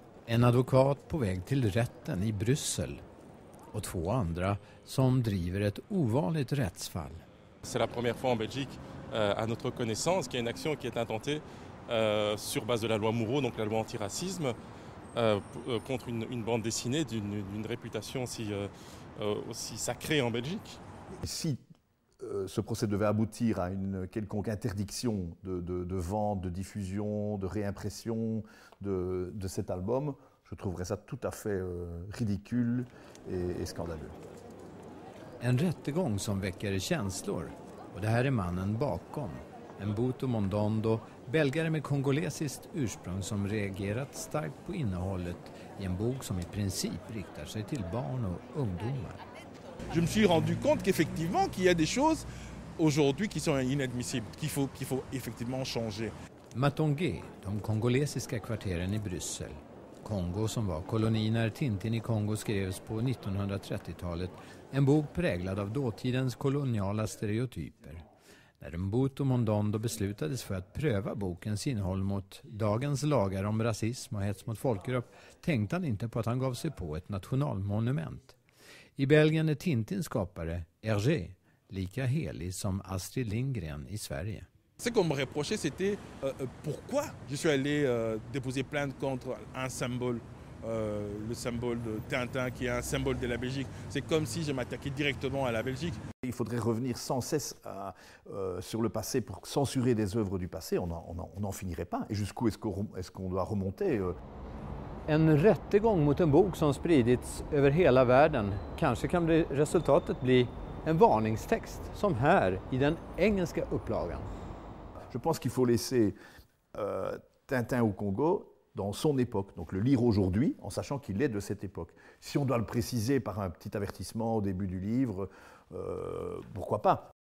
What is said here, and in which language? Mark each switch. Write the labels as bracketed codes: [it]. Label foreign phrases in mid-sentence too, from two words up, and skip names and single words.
[sv] En advokat på väg till rätten i Bryssel och 2 andra som driver ett ovanligt rättsfall. [fr] C'est la première fois en Belgique, à notre connaissance, qu'il y a une action qui est intentée sur base de la loi Moureau, donc la loi antiracisme, contre une bande dessinée d'une réputation aussi sacrée en Belgique. Si ce procès devait aboutir à une quelconque interdiction de vente, de diffusion, de réimpression de cet album, je trouverais ça tout à fait ridicule et scandaleux. [sv] En rättegång som väcker känslor. Och det här är mannen bakom. Mbutu Mondondo, belgare med kongolesiskt ursprung som reagerat starkt på innehållet i en bok som i princip riktar sig till barn och ungdomar. [fr] Je me suis rendu compte qu'effectivement qu'il y a des choses aujourd'hui qui sont inadmissibles, qu'il faut effectivement changer. [sv] Matongé, de kongolesiska kvarteren i Bryssel. Kongo som var koloni när Tintin i Kongo skrevs på 1930-talet. En bok präglad av dåtidens koloniala stereotyper. När Mbutu Mondondo beslutades för att pröva bokens innehåll mot dagens lagar om rasism och hets mot folkgrupp tänkte han inte på att han gav sig på ett nationalmonument. I Belgien är Tintins skapare, Hergé, lika helig som Astrid Lindgren i Sverige. [fr] Ce qu'on me reprochait, c'était pourquoi je suis allé déposer plainte contre un symbole, le symbole de Tintin, qui est un symbole de la Belgique. C'est comme si je m'attaquais directement à la Belgique. Il faudrait revenir sans cesse sur le passé pour censurer des œuvres du passé. On n'en finirait pas. Et jusqu'où est-ce qu'on doit remonter [sv] En rättegång mot en bok som spridits över hela världen kanske kan resultatet bli en varningstext som här i den engelska upplagan. [fr] Je pense qu'il faut laisser Tintin au Congo dans son époque, donc le lire aujourd'hui en sachant qu'il est de cette époque. Si on doit le préciser par un petit avertissement au début du livre, pourquoi pas.